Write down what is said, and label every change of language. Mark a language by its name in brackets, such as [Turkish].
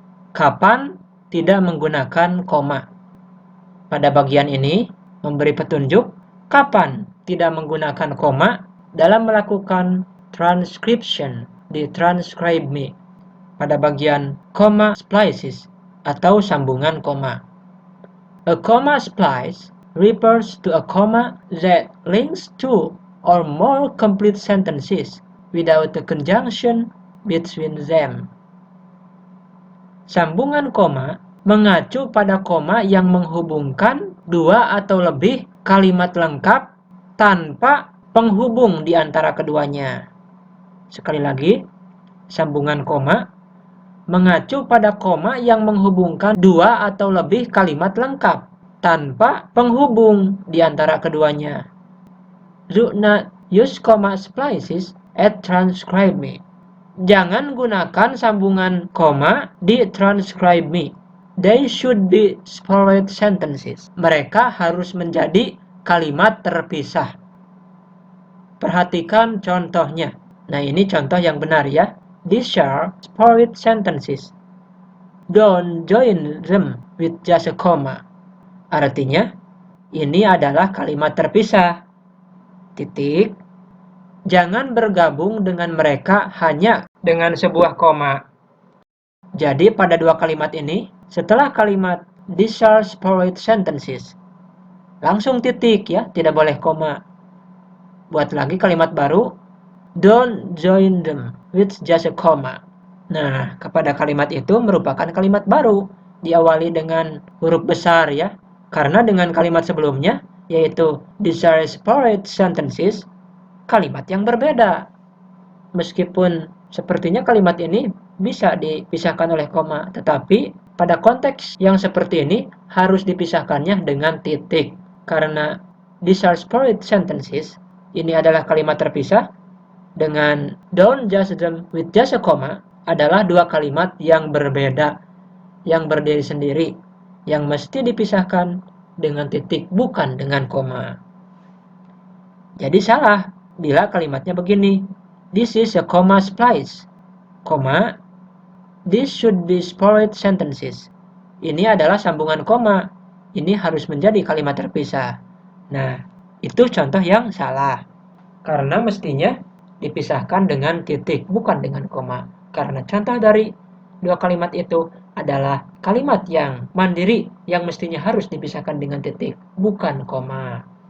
[Indonesian] Kapan tidak menggunakan koma. Pada bagian ini memberi petunjuk kapan tidak menggunakan koma dalam melakukan transcription di transcribe me pada bagian comma splices atau sambungan koma. [English] A comma splice refers to a comma that links two or more complete sentences without a conjunction between them. [Indonesian] Sambungan koma mengacu pada koma yang menghubungkan dua atau lebih kalimat lengkap tanpa penghubung di antara keduanya. Sekali lagi, sambungan koma mengacu pada koma yang menghubungkan dua atau lebih kalimat lengkap tanpa penghubung di antara keduanya. [English] Do not use comma splices at transcribe me. [Indonesian] Jangan gunakan sambungan koma di transcribe me. [English] They should be separate sentences. [Indonesian] Mereka harus menjadi kalimat terpisah. Perhatikan contohnya. Nah, ini contoh yang benar ya. [English] These are separate sentences. Don't join them with just a comma. [Indonesian] Artinya, ini adalah kalimat terpisah. Titik. Jangan bergabung dengan mereka hanya dengan sebuah koma. Jadi pada dua kalimat ini, setelah kalimat these are separate sentences, langsung titik ya, tidak boleh koma. [English] Buat lagi kalimat baru, don't join them with just a comma. [Indonesian] Nah, kepada kalimat itu merupakan kalimat baru, diawali dengan huruf besar ya, karena dengan kalimat sebelumnya, yaitu these are separate sentences, kalimat yang berbeda. Meskipun sepertinya kalimat ini bisa dipisahkan oleh koma, tetapi pada konteks yang seperti ini harus dipisahkannya dengan titik. Karena these are separate sentences, ini adalah kalimat terpisah, dengan don't just them with just a comma adalah dua kalimat yang berbeda, yang berdiri sendiri, yang mesti dipisahkan dengan titik, bukan dengan koma. Jadi salah bila kalimatnya begini. This is a comma splice. Koma. [English] This should be separate sentences. [Indonesian] Ini adalah sambungan koma. Ini harus menjadi kalimat terpisah. Nah, itu contoh yang salah. Karena mestinya dipisahkan dengan titik, bukan dengan koma. Karena contoh dari dua kalimat itu adalah kalimat yang mandiri, yang mestinya harus dipisahkan dengan titik, bukan koma.